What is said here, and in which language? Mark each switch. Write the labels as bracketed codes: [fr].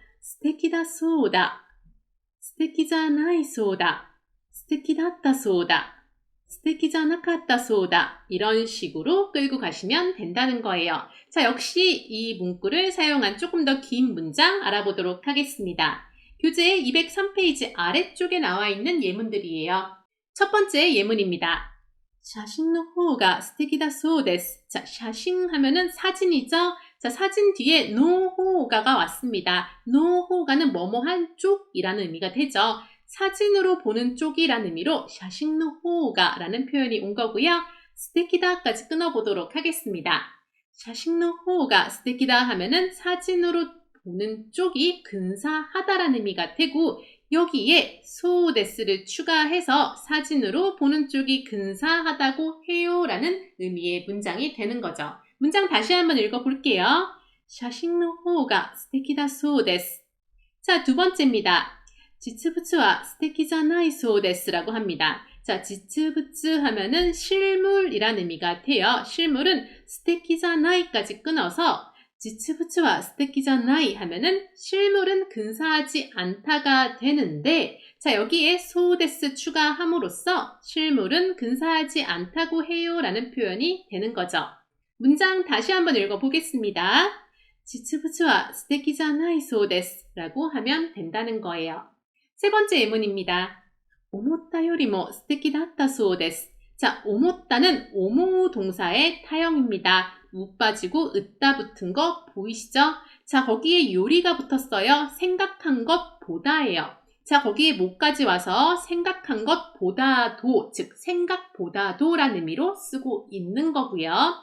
[ja] 스테키다 소다, 스테키자나이 소다, 스테키다tta 소다, 스테키자나카tta 소다 [ko] 이런 식으로 끌고 가시면 된다는 거예요. 자, 역시 이 문구를 사용한 조금 더 긴 문장 알아보도록 하겠습니다. 교재 203페이지 아래쪽에 나와 있는 예문들이에요. 첫 번째 예문입니다. [ja] 写真の方が素敵だそうです. [ko] 자, 写真 하면은 사진이죠? 자, 사진 뒤에 노호가가 왔습니다. 노호가는 뭐뭐한 쪽이라는 의미가 되죠. 사진으로 보는 쪽이라는 의미로 写真の方が라는 표현이 온 거고요. 스테키다까지 끊어보도록 하겠습니다. [ja] 写真の方が 스테키다 [ko] 하면은 사진으로 보는 쪽이 근사하다라는 의미가 되고 여기에 소데스를 추가해서 사진으로 보는 쪽이 근사하다고 해요 라는 의미의 문장이 되는 거죠. 문장 다시 한번 읽어볼게요. [ja] 写真の方が素敵だそうです. [ko] 자, 두 번째입니다. [ja] 実物は素敵じゃないそうです [ko] 라고 합니다. 자, 実物 하면은 실물이라는 의미가 돼요. 실물은 素敵じゃない 까지 끊어서 [ja] 実物は素敵じゃない [ko] 하면은 실물은 근사하지 않다가 되는데 자, 여기에 소데스 추가함으로써 실물은 근사하지 않다고 해요 라는 표현이 되는 거죠. 문장 다시 한번 읽어보겠습니다. [ja] 実物は素敵じゃないそうです [ko] 라고 하면 된다는 거예요. 세 번째 예문입니다. [ja] 思ったよりも素敵だったそうです. [ko] 자, 오모따는 오모 동사의 타형입니다. 우 빠지고 으따 붙은 거 보이시죠? 자, 거기에 요리가 붙었어요. 생각한 것보다예요. 자, 거기에 뭐까지 와서 생각한 것보다도, 즉 생각보다도라는 의미로 쓰고 있는 거고요.